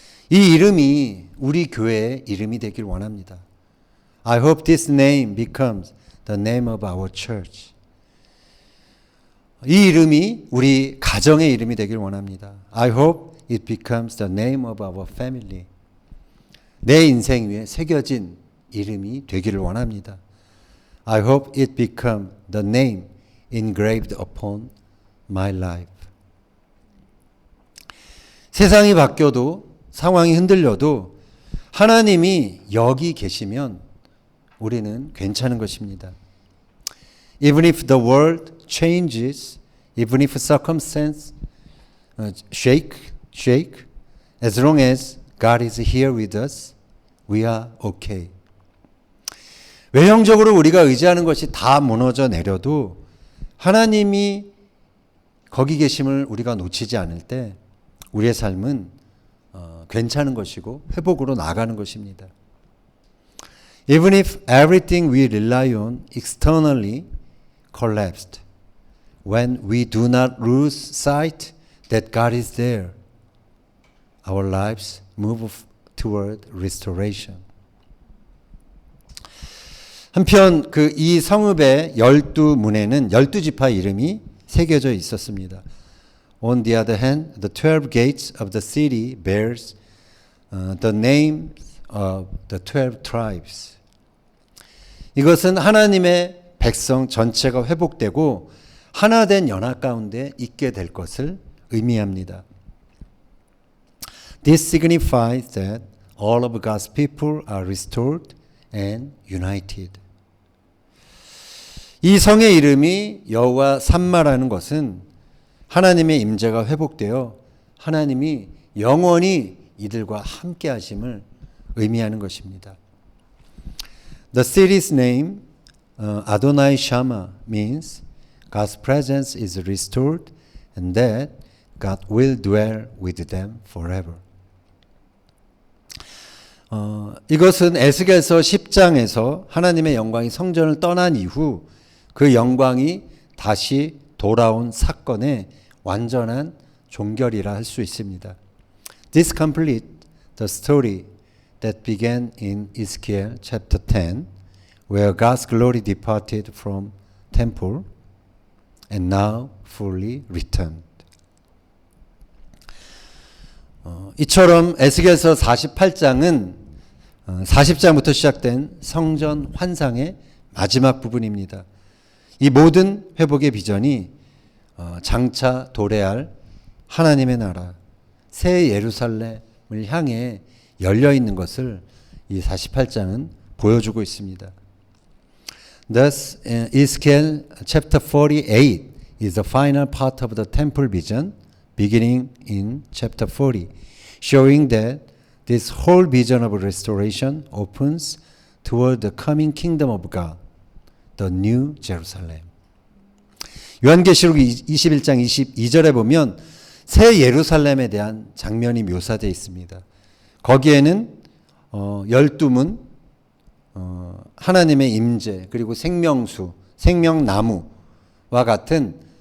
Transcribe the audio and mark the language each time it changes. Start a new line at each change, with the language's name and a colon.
Korean: 이 이름이 우리 교회의 이름이 되길 원합니다.
English: I hope this name becomes the name of our church.
Korean: 이 이름이 우리 가정의 이름이 되길 원합니다.
English: I hope it becomes the name of our family.
Korean: 내 인생 위에 새겨진 이름이 되기를 원합니다.
English: I hope it becomes the name engraved upon my life.
Korean: 세상이 바뀌어도 상황이 흔들려도 하나님이 여기 계시면 우리는 괜찮은 것입니다.
English: Even if the world changes, even if circumstances shake, as long as God is here with us, we are okay.
Korean: 외형적으로 우리가 의지하는 것이 다 무너져 내려도 하나님이 거기 계심을 우리가 놓치지 않을 때 우리의 삶은 괜찮은 것이고 회복으로 나아가는 것입니다.
English: Even if everything we rely on externally collapsed, when we do not lose sight that God is there, our lives move toward restoration.
Korean: 한편 이 성읍의 12문에는 12지파 이름이 새겨져 있었습니다.
English: On the other hand, the 12 gates of the city bears the names of the 12 tribes.
Korean: 이것은 하나님의 백성 전체가 회복되고 하나된 연합 가운데 있게 될 것을 의미합니다.
English: This signifies that all of God's people are restored and united.
Korean: 이 성의 이름이 여호와 삼마라는 것은 하나님의 임재가 회복되어 하나님이 영원히 이들과 함께 하심을 의미하는 것입니다.
English: The city's name, Adonai Shammah, means God's presence is restored and that God will dwell with them forever.
Korean: 이것은 에스겔서 10장에서 하나님의 영광이 성전을 떠난 이후 그 영광이 다시 돌아온 사건의 완전한 종결이라 할 수 있습니다.
English: This completes the story that began in Ezekiel chapter 10, where God's glory departed from temple and now fully returned.
Korean: 이처럼 에스겔서 48장은 40장부터 시작된 성전 환상의 마지막 부분입니다. 이 모든 회복의 비전이 장차 도래할 하나님의 나라 새 예루살렘을 향해 열려 있는 것을 이 48장은 보여주고 있습니다.
English: Thus, Ezekiel chapter 48 is the final part of the temple vision, beginning in chapter 40, showing that this whole vision of restoration opens toward the coming kingdom of God, the new Jerusalem.
Korean: 요한계시록 21장 22절에 보면 새 예루살렘에 대한 장면이 묘사되어 있습니다. 거기에는 12문, 하나님의 임재, 그리고 생명수, 생명나무와 같은